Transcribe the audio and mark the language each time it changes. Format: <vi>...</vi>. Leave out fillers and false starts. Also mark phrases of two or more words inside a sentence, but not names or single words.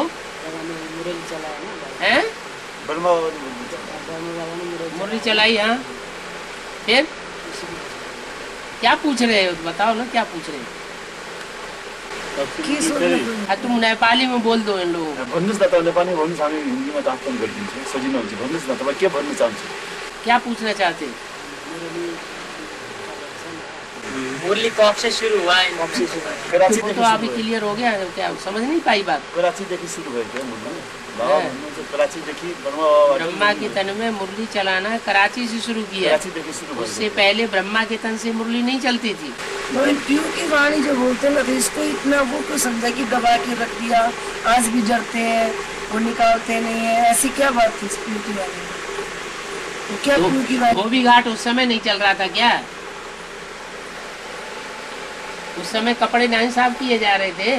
<hi>बाबा ने मुरली चला है ना, हैं ब्रह्मा बाबा ने मुरली मुरली चलाई। हाँ फिर उसी को क्या पूछ रहे हो, बताओ ना क्या पूछ रहे हो।</hi> <ne>के सोध्नु</ne> <hi>तुम नेपाली में बोल दो इन लोगों को।</hi> <ne>भन्नुहोस् न त नेपाली भन्नुहोस्, हामी हिन्दीमा ट्रान्सलेट गरिदिन्छौँ, सजिलो हुन्छ। भन्नुहोस् न तपाईँ के भन्न चाहन्छु?</ne> <hi>क्या पूछना चाहते हो? मुरली कब से शुरू हुआ है? कब से शुरू है? वो</hi> <ne>कराचीदेखि</ne> <hi>तो अभी क्लियर हो गया है, क्या समझ नहीं पाई बात।</hi> <ne>कराचीदेखि सुरु भयो क्या मुरली?</ne> <hi>हाँ।</hi> <ne>भन्नुहुन्छ कराचीदेखि ब्रह्मा</ne> <hi>ब्रह्मा के तन में मुरली चलाना कराची से शुरू किया।</hi> <ne>कराचीदेखि सुरु भयो।</ne> <hi>उससे पहले ब्रह्मा के तन से मुरली नहीं चलती थी। तो इन पीयू की वाणी जो बोलते हैं ना, तो इसको इतना वो क्यों समझा कि दबा के रख दिया, आज भी जड़ते हैं, वो निकालते नहीं है, ऐसी क्या बात थी इस पीयू की वाणी में? तो क्या पीयू की वाणी? धोबी घाट उस समय नहीं चल रहा था क्या? उस समय कपड़े नहीं साफ किए जा रहे थे,</hi>